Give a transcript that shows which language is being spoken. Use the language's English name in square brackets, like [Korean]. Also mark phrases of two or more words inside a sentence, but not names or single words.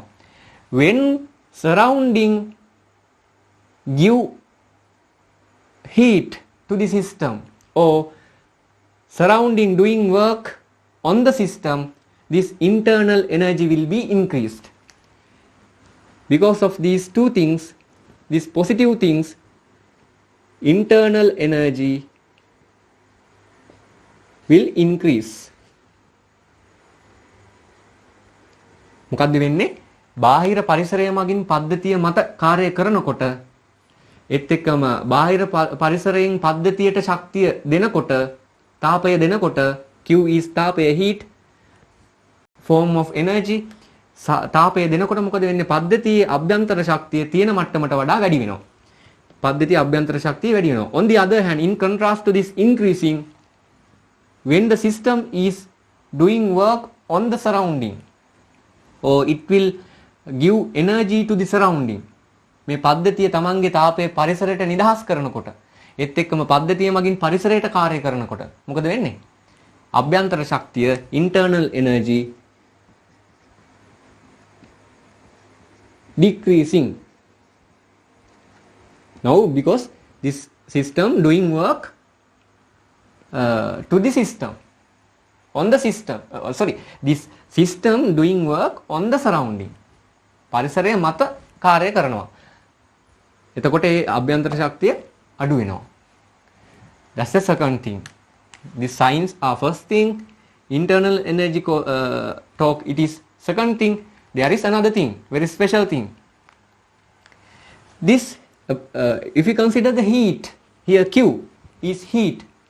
[English] When surrounding give heat to the system or surrounding doing work on the system, this internal energy will be increased. Because of these two things, these positive things, internal energy will increase. [Sinhala] මොකද්ද වෙන්නේ? බාහිර පරිසරය මගින් පද්ධතිය මත කාර්ය කරනකොට ඒත් එක්කම බාහිර පරිසරයෙන් පද්ධතියට ශක්තිය දෙනකොට තාපය දෙනකොට Q is තාපය [English] heat form of energy. [Sinhala] තාපය දෙනකොට මොකද වෙන්නේ? පද්ධතියේ අභ්‍යන්තර ශක්තිය තියෙන මට්ටමට වඩා වැඩි වෙනවා. පද්ධතියේ අභ්‍යන්තර ශක්තිය වැඩි වෙනවා. [English] On the other hand, in contrast to this increasing, when the system is doing work on the surrounding, or it will give energy to the surrounding. [Sinhala] මේ පද්ධතිය තමන්ගේ තාපය පරිසරයට නිදහස් කරනකොට ඒත් එක්කම පද්ධතිය මගින් පරිසරයට කාර්ය කරනකොට මොකද වෙන්නේ? අභ්‍යන්තර ශක්තිය [English] internal energy decreasing. Now because this system doing work to the system on the system this system doing work on the surrounding. [Sinhala] පරිසරය මත කාර්ය කරනවා. එතකොට ඒ අභ්‍යන්තර ශක්තිය අඩු වෙනවා. [English] That's the second thing. The signs are first thing, internal energy talk, it is second thing. There is another thing, very special thing. This if you consider the heat, here Q is heat.